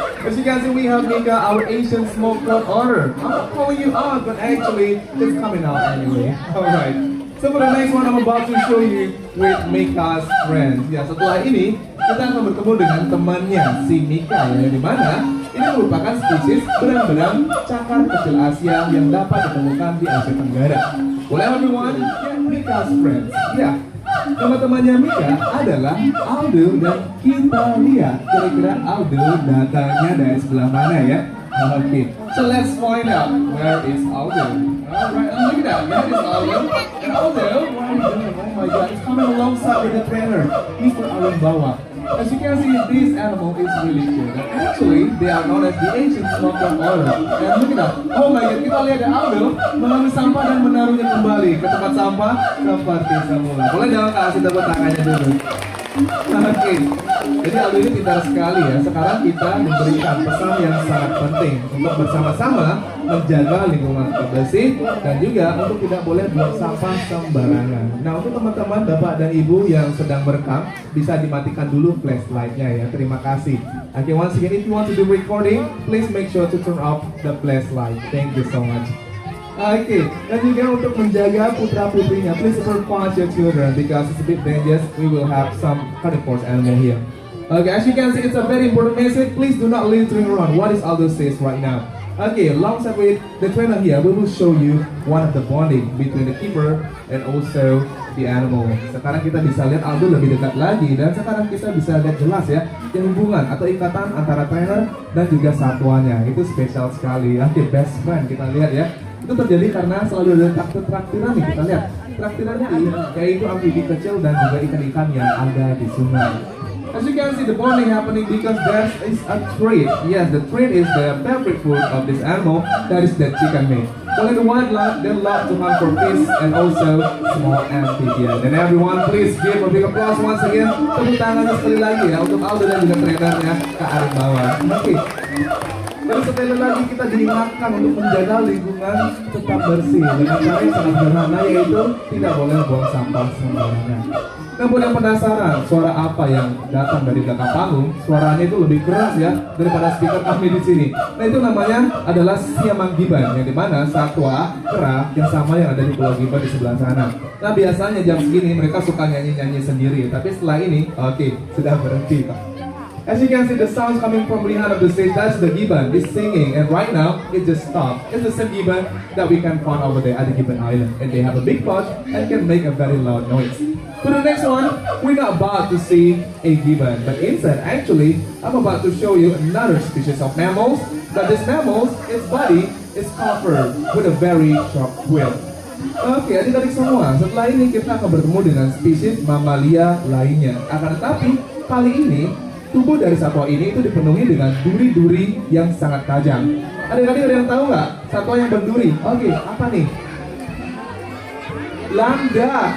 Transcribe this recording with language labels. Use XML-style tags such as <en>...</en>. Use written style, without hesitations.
<en>As you can see, we have Mika, our Asian smoke cloud order. I'm not calling you out, but actually, it's coming out anyway. Alright. So for the next one, I'm about to show you with Mika's friends.</en> <id>Ya, setelah ini kita akan bertemu dengan temannya si Mika ya, di mana ini merupakan spesies berang-berang cakar kecil Asia yang dapat ditemukan di Asia Tenggara.</id> <en>Well, everyone, get Mika's friends.</en> <id>Ya, teman-temannya Mika adalah Aldo dan kita lihat kira-kira Aldo datangnya dari sebelah mana ya?</id> <en>Okay, so let's find out where is Aldo. Alright, and look at that, that is Aldo. And Aldo, what are you doing? Oh my god, it's coming alongside with the trainer, Mr. Alan Bawa. As you can see, this animal is really cute. And actually, they are known as the Asian smoker order. And look at that. Oh my god,</en> <id>kita lihat ya Aldo mengambil sampah dan menaruhnya kembali ke tempat sampah seperti semula. Boleh dong kasih tepuk tangannya dulu. Oke, jadi Aldo ini pintar sekali ya. Sekarang kita memberikan pesan yang sangat penting untuk bersama-sama menjaga lingkungan tetap bersih dan juga untuk tidak boleh buang sampah sembarangan. Nah, untuk teman-teman bapak dan ibu yang sedang merekam bisa dimatikan dulu flashlightnya ya. Terima kasih.</id> <en>Okay, once again, if you want to do recording, please make sure to turn off the flashlight. Thank you so much.</en> <id>Oke, dan juga untuk menjaga putra-putrinya,</id> <en>please supervise your children because it's a bit dangerous. We will have some carnivorous animal here. Okay, as you can see, it's a very important message. Please do not littering around. What is Aldo says right now? Okay, alongside with the trainer here, we will show you one of the bonding between the keeper and also the animal.</en> <id>Sekarang kita bisa lihat Aldo lebih dekat lagi dan sekarang kita bisa lihat jelas ya yang hubungan atau ikatan antara trainer dan juga satwanya. Itu spesial sekali. Oke,</id> <en>best friend</en> <id>kita lihat ya. Itu terjadi karena selalu ada traktiran nih, kita lihat traktirannya yaitu amfibi kecil dan juga ikan-ikan yang ada di sungai.</id> <en>As you can see, the bonding happening because there is a treat. Yes, the treat is the favorite food of this animal, that is the chicken meat. Well, in the wildlife, they love to hunt for fish and also small amphibians. And everyone, please give a big applause once again.</en> <id>Tepuk tangannya sekali lagi ya untuk Aldo dan juga trainernya Kak Arif Bawah. Oke. Dan sekali lagi kita diingatkan untuk menjaga lingkungan tetap bersih dengan cara yang sangat sederhana yaitu tidak boleh buang sampah sembarangan. Namun yang penasaran suara apa yang datang dari belakang panggung? Suaranya itu lebih keras ya daripada speaker kami di sini. Nah itu namanya adalah siamang giban yang dimana satwa kera yang sama yang ada di Pulau Giban di sebelah sana. Nah biasanya jam segini mereka suka nyanyi-nyanyi sendiri, tapi setelah ini oke, sudah berhenti Pak.</id> <en>As you can see, the sounds coming from behind of the stage, that's the gibbon, is singing, and right now, it just stopped. It's the same gibbon that we can find over there at the Gibbon Island, and they have a big pouch and can make a very loud noise. For the next one, we're not about to see a gibbon, but instead, actually, I'm about to show you another species of mammals, but this mammals, its body is covered with a very sharp quill.</en> <id>Oke, adik-adik semua, setelah ini kita akan bertemu dengan spesies mamalia lainnya. Akan tetapi, kali ini, tubuh dari satwa ini itu dipenuhi dengan duri-duri yang sangat tajam. Adik-adik ada yang tahu nggak satwa yang berduri? Oke, apa nih? Landak.</id>